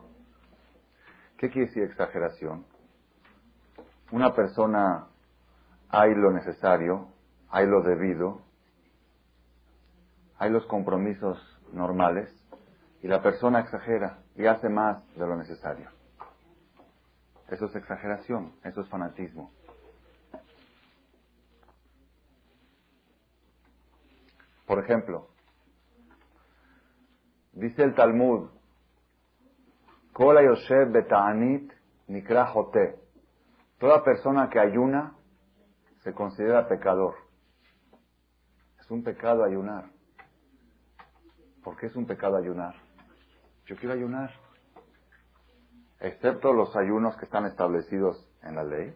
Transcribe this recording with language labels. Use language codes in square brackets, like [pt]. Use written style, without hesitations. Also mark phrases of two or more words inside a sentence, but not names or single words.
[es] ¿Qué quiere decir exageración? Una persona hay lo necesario, hay lo debido, hay los compromisos normales, y la persona exagera y hace más de lo necesario. Eso es exageración, eso es fanatismo. Por ejemplo, dice el Talmud, [he] כל היושב בתענית נקרא חוטא. [es] Toda persona que ayuna se considera pecador. Es un pecado ayunar. ¿Por qué es un pecado ayunar? Yo quiero ayunar. Excepto los ayunos que están establecidos en la ley.